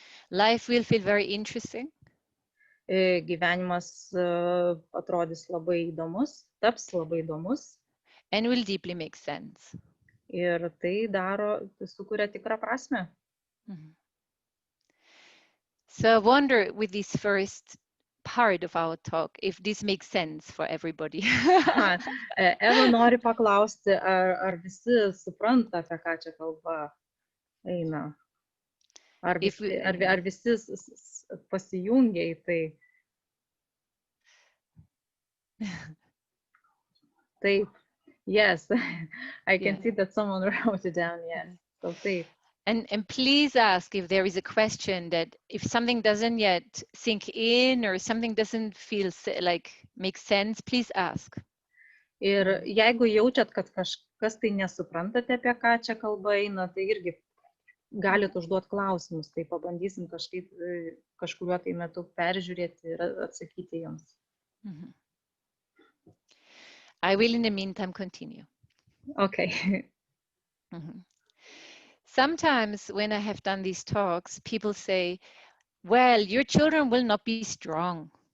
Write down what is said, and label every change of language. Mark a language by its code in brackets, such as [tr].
[en] Life will feel very interesting. [lt] Gyvenimas atrodys labai įdomus, taps labai įdomus. [en] And will deeply make sense. [lt] Ir tai sukuria tikrą prasmę. [en] So I wonder with this first part of our talk, if this makes sense for everybody. [lt] Eva nori paklausti, ar visi supranta, apie ką čia kalba eina. Ar visi pasijungia į tai. Taip. [en] Yes, I can see that someone wrote it down, yes. So [lt] taip. [en] And please ask if there is a question that if something doesn't yet sink in or something doesn't feel like makes sense, please ask. [lt] Ir jeigu jaučiat, kad kažkas tai nesuprantate, apie ką čia kalba eina, tai irgi galit užduoti klausimus, tai pabandysim kažkuriuo tai metu peržiūrėti ir atsakyti jums. Mm-hmm. [en] I will in the meantime continue. Okay. Mm-hmm. Sometimes when I have done these talks, people say, well, your children will not be strong.